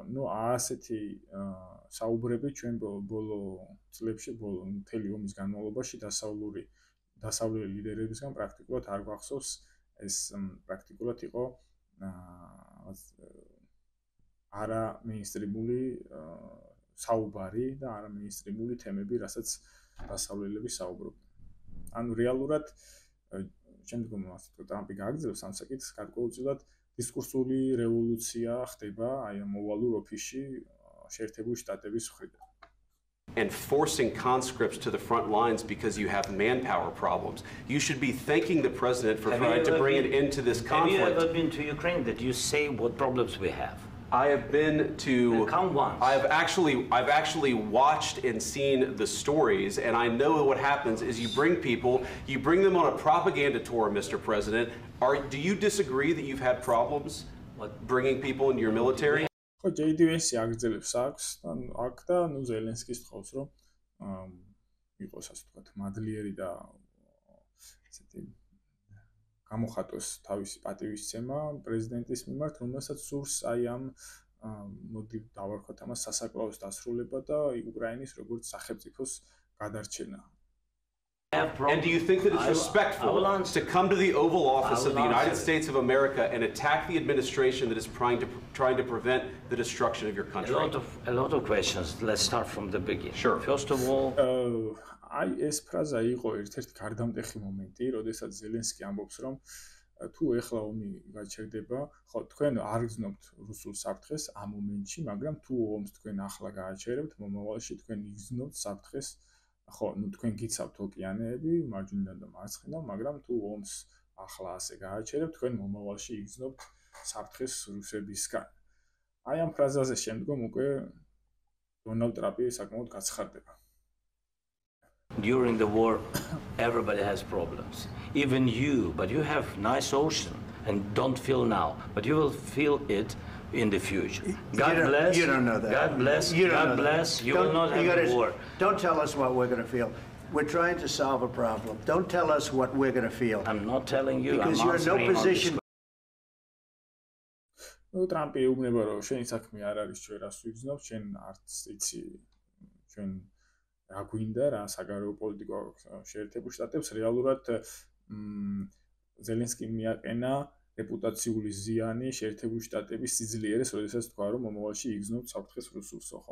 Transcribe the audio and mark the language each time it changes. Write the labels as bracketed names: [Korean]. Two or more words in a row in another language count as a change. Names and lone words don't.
[Georgian] ნუ ასეთი საუბრები ჩვენ ბოლო წლებში, ბოლო მთელი ომის განმავლობაში დასავლური ლიდერებისგან პრაქტიკულად არ გვახსოვს, ეს პრაქტიკულად იყო არა მეინსტრიმული საუბარი და არა მეინსტრიმული თემები, რასაც დასავლელები საუბრობდნენ. ანუ რეალურად შემდგომ ასე თუ ტრამპი გააგრძელებს ამ საკითხს, გარკვეულწილად დისკურსული რევოლუცია ხდება აი ამ ოვალურ ოფისში შეერთებული შტატების მხრიდან. [English] And forcing conscripts to the front lines because you have manpower problems. You should be thanking the president for trying to bring an end to this conflict. Have you ever been to Ukraine that you say what problems we have? I have been to. Come once. I've actually watched and seen the stories, and I know what happens is you bring them on a propaganda tour, Mr. President. Do you disagree that you've had problems bringing people into your military? [Georgian] ხო, JD Vance აგრძელებს აქვს და აქ და ნუ ზელენსკის თხოვს, რომ იყოს ასე ვთქვათ, მადლიერი და ესეთი გამოხატოს თავისი პატივისცემა პრეზიდენტის მიმართ, რომელსაც სურს აი ამ მოდი დავარქვათ ამას სასაკლაოს დასრულება და უკრაინის როგორც სახელმწიფოს გადარჩენა. [English] And do you think that it's respectful to come to the Oval Office of the United States of America and attack the administration that is trying to prevent the destruction of your country? A lot of questions. Let's start from the beginning. Sure. First of all, [Georgian] აი ეს ფრაზა იყო ერთ-ერთი გარდამტეხი მომენტი, როდესაც ზელენსკი ამბობს, რომ თუ ეხლა ომი გაჩერდება, ხო, თქვენ არ გძნობთ რუსულ საფრთხეს ამ მომენტში, მაგრამ თუ ომს თქვენ ახლა გააჩერებთ, მომავალში თქვენ იგრძნობთ საფრთხეს. ხო, ნუ თქვენ გიცავთ ოკეანეები, მარჯვნიდან და მარცხნიდან, მაგრამ თუ ომს ახლა ასე გააჩერებთ, თქვენ მომავალში იგრძნობთ საფრთხეს რუსებისგან. აი ამ ფრაზაზე შემდგომ უკვე დონალდ ტრამპი საკმაოდ გაცხარდება. [English] During the war, everybody has problems. Even you, but you have nice ocean and don't feel now, but you will feel it in the future. God bless. You don't know that. God bless. God bless. You will not have a war. Don't tell us what we're going to feel. We're trying to solve a problem. Don't tell us what we're going to feel. I'm not telling you. Because you're in no position. [Georgian] ნუ ტრამპი ეუბნება, რომ შენი საქმე არ არის ჩვენ რას ვიგრძნობ, შენ არც იცი ჩვენ რა გვინდა, რა საგარეო პოლიტიკა აქვს შეერთებულ შტატებს. რეალურად ზელენსკიმ მიაყენა რეპუტაციული ზიანი შეერთებული შტატების სიძლიერეს, როდესაც თქვა, რომ მომავალში იგრძნობთ საფრთხეს რუსულსო, ხო?